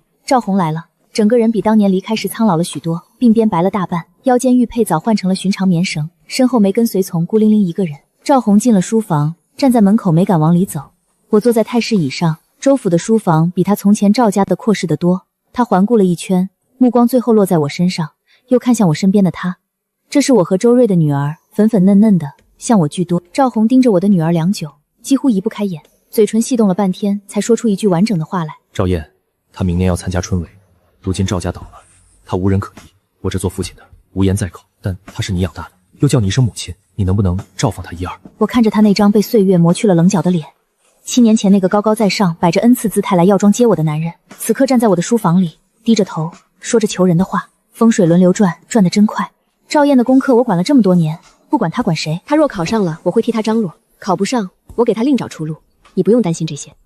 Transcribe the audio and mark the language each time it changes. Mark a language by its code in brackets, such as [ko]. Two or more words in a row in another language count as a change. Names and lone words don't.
[zh] 趙紅來了，整個人比當年離開時蒼老了許多，鬢邊白了大半，腰間玉佩早換成了尋常棉繩，身後沒跟隨從，孤零零一個人。趙紅進了書房，站在門口沒敢往裡走。我坐在太師椅上，周府的書房比他從前趙家的闊氏得多。他環顧了一圈，目光最後落在我身上，又看向我身邊的他。這是我和周瑞的女兒，粉粉嫩嫩的，像我巨多。趙紅盯着我的女兒良久，幾乎移不開眼，嘴唇細動了半天，才說出一句完整的話來。趙燕，她明年要參加春闱，如今趙家倒了，她無人可依，我這做父親的無言在口，但她是你養大的，又叫你一聲母親，你能不能照放她一二？我看着他那張被歲月磨去了稜角的臉，7年前那個高高在上，擺着恩賜姿態來藥莊接我的男人，此刻站在我的書房裡，低着頭，說着求人的話。風水輪流轉，轉得真快。趙燕的功課我管了這麼多年，不管他管誰。他若考上了，我會替他張羅；考不上，我給他另找出路。你不用擔心這些。